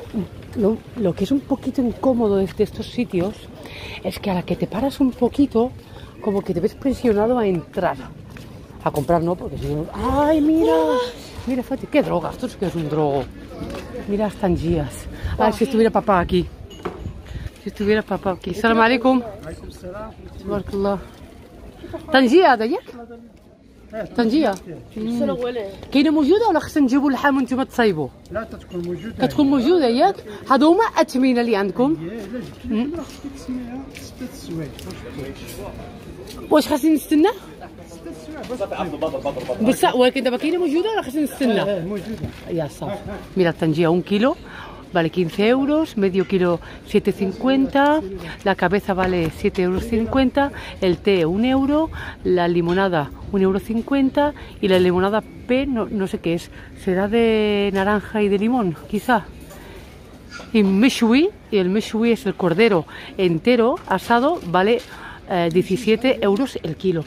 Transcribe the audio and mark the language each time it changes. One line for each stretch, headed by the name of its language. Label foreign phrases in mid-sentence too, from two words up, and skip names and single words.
Spanish: Lo que es un poquito incómodo de estos sitios es que a la que te paras un poquito como que te ves presionado a entrar. A comprar no, porque si no... ¡Ay, mira! Mira, Fati, qué droga, esto es que es un drogo. Mira las tangías. Ay, si estuviera papá aquí. Si estuviera papá aquí.
Arabic: سلام عليكم. بارك الله. طنجية هذا ياك؟ طنجية
Spanish: solo huele.
Arabic: كاينة موجودة ولا خصنا نجيبوا اللحم وانتم تصايبوا؟ لا تكون موجودة. كتكون موجودة ياك؟ هادو هما الأثمنة اللي عندكم؟ لا خصك تسميها 6 سوايع. واش خاصني نستنى؟ بصح ولكن دابا كاينة موجودة ولا خاصني نستنى؟ موجودة. Ya صافي.
Spanish: Mira,
Arabic: الطنجية 1 كيلو
Spanish: vale 15 euros, medio kilo 7,50, la cabeza vale 7,50 euros, el té 1 euro, la limonada 1,50 euro y la limonada P no sé qué es, será de naranja y de limón, quizá. Y meshwi, y el meshwi es el cordero entero asado, vale 17 euros el kilo.